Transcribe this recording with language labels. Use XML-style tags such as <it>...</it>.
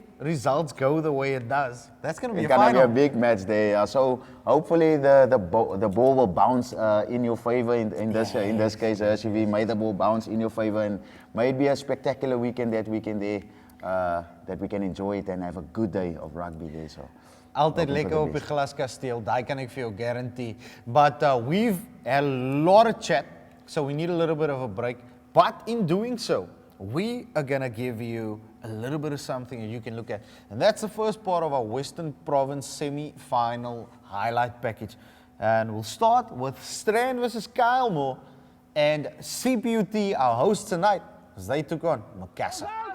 <en>results go the way it does, that's going to be It's a going to final. be a big match there. So hopefully the ball will bounce in your favor in this case, RCV. May the ball bounce in your favor, and may it be a spectacular weekend that weekend there, that we can enjoy it and have a good day of rugby there. So.</en> <af>Altyd lekker op die glaskasteel, daai kan ek vir jou guarantee.</af> <en>But we've had a lot of chat, so we need a little bit of a break. But in doing so, we are going to give you a little bit of something that you can look at. And that's the first part of our Western Province semi-final highlight package. And we'll start with Strand versus Kylemore and CPUT, our hosts tonight, as they took on Macassar.</en>